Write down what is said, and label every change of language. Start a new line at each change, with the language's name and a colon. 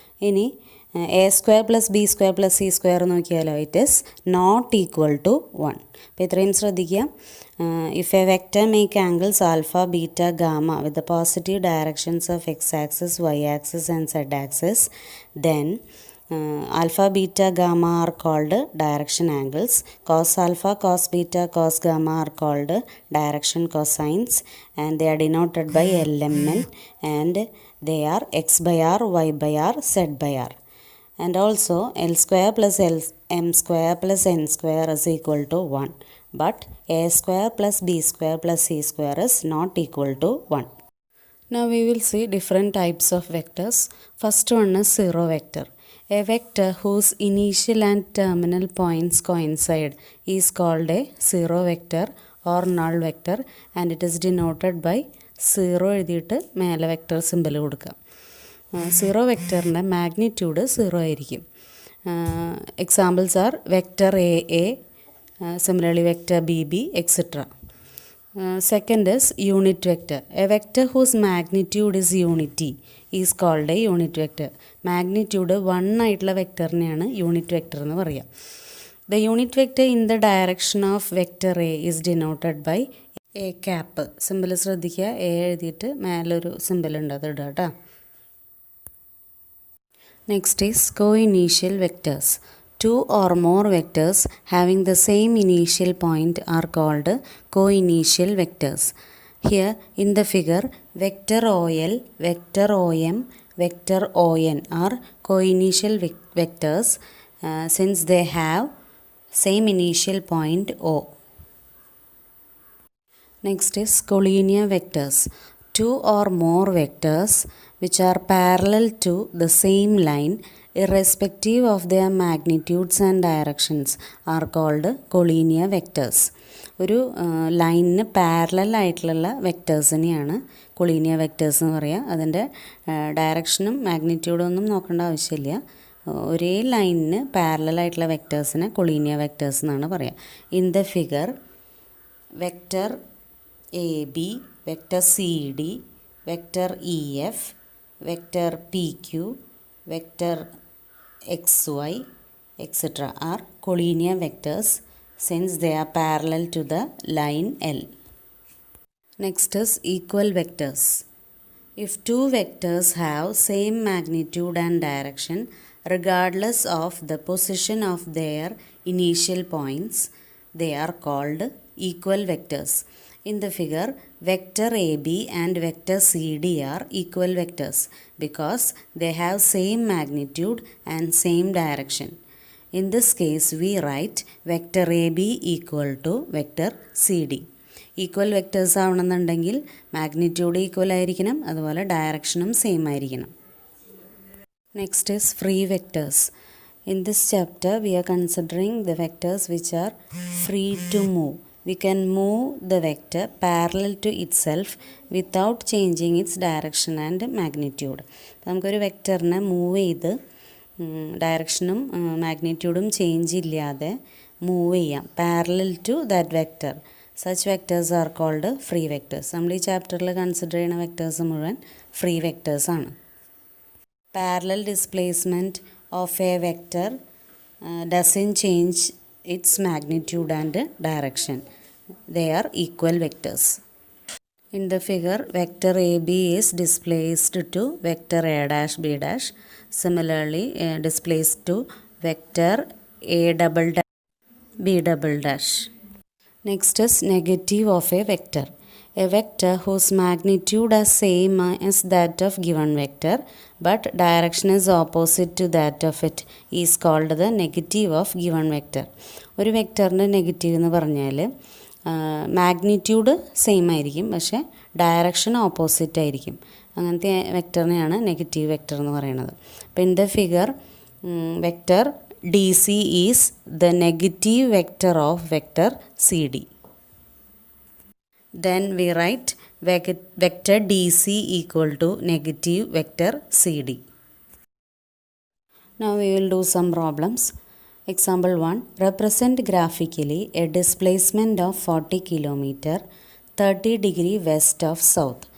Malayalam: ഇനി A square plus B square plus C square നോക്കിയാലോ,
English: It is not equal to 1.
Malayalam: അപ്പോൾ ഇത്രയും ശ്രദ്ധിക്കുക.
English: If a vector make angles alpha, beta, gamma with the positive directions of X axis, Y axis and Z axis, then alpha, beta, gamma are called direction angles. Cos alpha, cos beta, cos gamma are called direction cosines, and they are denoted by LMN, and they are x/r, y/r, z/r. And also L square plus M square plus N square is equal to 1, but A square plus B square plus C square is not equal to 1. Now we will see different types of vectors. First one is zero vector. A vector whose initial and terminal points coincide is called a zero vector or null vector, and it is denoted by 0
Malayalam: എഴുതിയിട്ട് മേലെ vector symbol കൊടുക്കുക. Zero വെക്റ്ററിൻ്റെ magnitude 0 ആയിരിക്കും.
English: Examples are vector A A, similarly vector B B, etcetera. Second is unit vector. A vector whose magnitude is unity is called a unit vector.
Malayalam: Magnitude 1 ആയിട്ടുള്ള വെക്റ്ററിനെയാണ് unit vector എന്ന് പറയുക.
English: The unit vector in the direction of vector A is denoted by a cap.
Malayalam: Simple ശ്രദ്ധിക്കുക, A എഴുതിയിട്ട് മേലൊരു simple ഉണ്ട്, അത് ഇടുക കേട്ടോ.
English: Next is coinitial vectors. Two or more vectors having the same initial point are called coinitial vectors. Here in the figure, vector OL, vector OM, vector ON are coinitial vectors since they have same initial point O. Next is collinear vectors. Two or more vectors which are parallel to the same line irrespective of their magnitudes and directions are called collinear vectors.
Malayalam: ഒരു ലൈനിന് parallel ആയിട്ടുള്ള വെക്റ്റേഴ്സിനെയാണ് collinear vectors എന്ന് പറയുക. അതിൻ്റെ ഡയറക്ഷനും മാഗ്നിറ്റ്യൂഡും ഒന്നും നോക്കേണ്ട ആവശ്യമില്ല. ഒരേ ലൈനിന് പാരലൽ ആയിട്ടുള്ള വെക്റ്റേഴ്സിനെ കൊളീനിയർ വെക്റ്റേഴ്സ് എന്നാണ് പറയുക.
English: In the figure vector A B, vector C D, vector E F, vector P Q, vector xy, etc. are collinear vectors since they are parallel to the line L. Next is equal vectors. If two vectors have same magnitude and direction regardless of the position of their initial points, they are called equal vectors. In the figure, vector AB and vector CD are equal vectors because they have same magnitude and same direction. In this case, we write vector AB equal to vector CD.
Malayalam: Equal vectors ആവണമെന്നുണ്ടെങ്കിൽ magnitude equal ആയിരിക്കണം, അതുപോലെ ഡയറക്ഷനും same ആയിരിക്കണം.
English: Next is free vectors. In this chapter, we are considering the vectors which are free to move. We can move the vector parallel to itself without changing its direction and magnitude.
Malayalam: നമുക്കൊരു വെക്ടറിനെ move ചെയ്ത് ഡയറക്ഷനും മാഗ്നിറ്റ്യൂഡും change ഇല്ലാതെ move ചെയ്യാം
English: Parallel to that vector. Such vectors are called free vectors.
Malayalam: നമ്മൾ ഈ ചാപ്റ്ററിൽ consider ചെയ്യുന്ന vectors മുഴുവൻ free വെക്ടേഴ്സാണ്.
English: Parallel displacement of a vector doesn't change its magnitude and direction. They are equal vectors. In the figure, vector AB is displaced to vector A dash B dash. Similarly, displaced to vector A double dash B double dash. Next is negative of a vector. A vector whose magnitude is same as that of given vector but direction is opposite to that of it is called the negative of given vector.
Malayalam: ഒരു വെക്ടറിൻ്റെ negative എന്ന് പറഞ്ഞാൽ magnitude same ആയിരിക്കും പക്ഷേ direction opposite ആയിരിക്കും. അങ്ങനത്തെ വെക്ടറിനെയാണ് negative vector എന്ന് പറയുന്നത്. അപ്പോൾ
English: In the figure vector D C is the negative vector of vector C D. Then we write vector DC equal to negative vector CD. Now we will do some problems. Example 1. Represent graphically a displacement of 40 km 30 degree west of south.